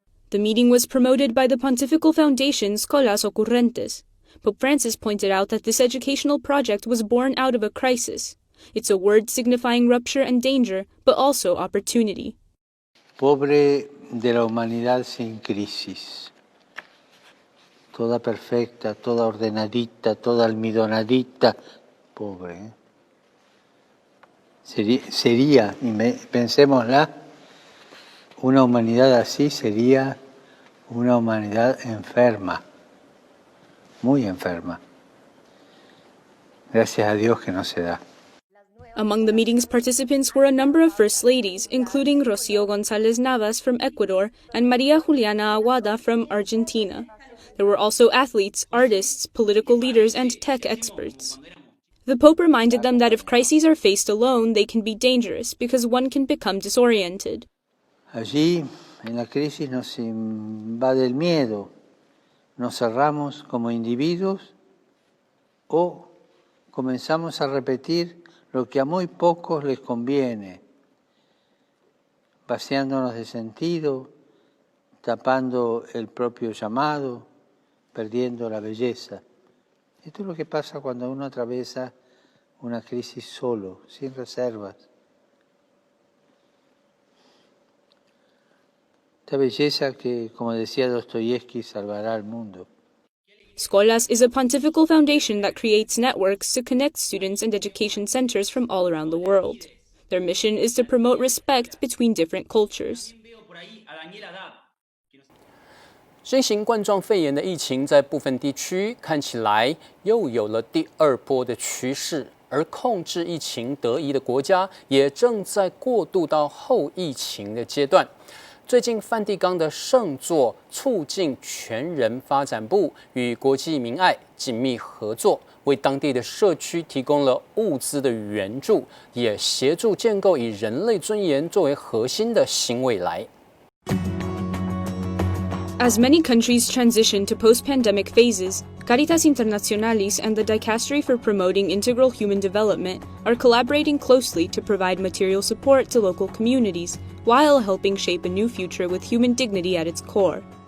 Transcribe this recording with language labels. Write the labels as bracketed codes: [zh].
[en] The meeting was promoted by the Pontifical Foundation Scholas Occurrentes. Pope Francis pointed out that this educational project was born out of a crisis. It's a word signifying rupture and danger, but also opportunity. [es] Pobre de la humanidad sin crisis. Toda perfecta, toda ordenadita, toda almidonadita. Pobre. Sería, pensémosla, una humanidad así sería una humanidad enferma, muy enferma. Gracias a Dios que no se da. [en] Among the meeting's participants were a number of First Ladies, including Rocío González Navas from Ecuador and María Juliana Aguada from Argentina. There were also athletes, artists, political leaders, and tech experts. The Pope reminded them that if crises are faced alone, they can be dangerous because one can become disoriented. [es] Allí, en la crisis, nos invade el miedo. Nos cerramos como individuos o comenzamos a repetir lo que a muy pocos les conviene, vaciándonos de sentido, tapando el propio llamado, perdiendo la belleza. Esto es lo que pasa cuando uno atraviesa una crisis solo, sin reservas. Esta belleza que, como decía Dostoyevsky, salvará al mundo. [en] Scholas is a pontifical foundation that creates networks to connect students and education centers from all around the world. Their mission is to promote respect between different cultures. [zh] 新型冠状肺炎的疫情在部分地区看起来又有了第二波的趋势，而控制疫情得宜的国家也正在过渡到后疫情的阶段。最近，梵蒂冈的圣座促进全人发展部与国际明爱紧密合作，为当地的社区提供了物资的援助，也协助建构以人类尊严作为核心的新未来。 [en] As many countries transition to post-pandemic phases, Caritas Internationalis and the Dicastery for Promoting Integral Human Development are collaborating closely to provide material support to local communities while helping shape a new future with human dignity at its core.